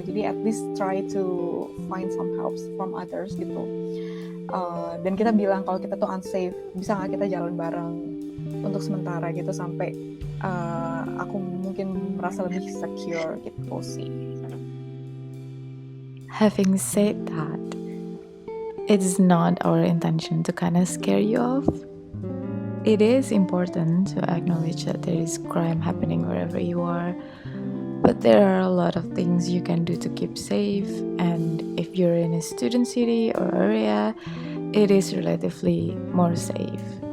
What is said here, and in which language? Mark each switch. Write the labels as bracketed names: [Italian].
[English] Jadi at least try to find some help from others gitu. [Indonesian] Dan kita bilang kalau kita tuh unsafe, bisa nggak kita jalan bareng untuk sementara gitu sampai aku mungkin merasa lebih secure gitu sih. [English] Having said that, it is not our intention to kind of scare you off. It is important to acknowledge that there is crime happening wherever you are, but there are a lot of things you can do to keep safe, and if you're in a student city or area, it is relatively more safe.